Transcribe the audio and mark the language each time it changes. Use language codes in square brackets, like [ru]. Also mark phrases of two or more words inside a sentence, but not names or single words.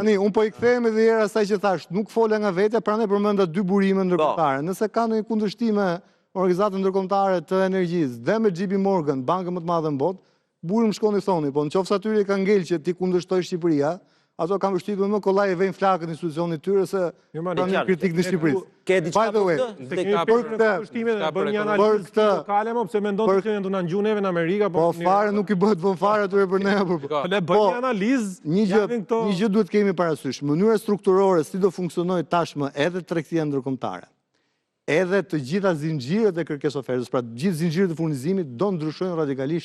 [sq] Tani un po i kthehem edhe herë asaj që thash, nuk fola nga vetja, prandaj përmenda 2 burime ndërkombëtare. Nëse ka ndonjë kundërshtim me organizatën ndërkombëtare të energjisë dhe me JP Morgan, bankën më të madhe në botë, burim shkoni thoni, po nëse atyre ka ngel që ti kundërshtoj Shqipëria ato kam përshtypjen më kollaj e vejnë flakën institucionit tyre se pranë kritik në Shqipëri. [en] By the way, [sq] bën një analizë lokale, mo pse mendon se janë na ngju neve në Amerikë apo po fare nuk i bëhet vën fare atyre për ne apo. Po le bëj një analizë. Një gjë duhet kemi parasysh. Mënyra strukturore si do funksionojë tashmë edhe tregtia ndërkombëtare, edhe të gjitha zinxhirët e kërkesë ofertës, pra gjithë zinxhirët e furnizimit do ndryshojnë radikalisht.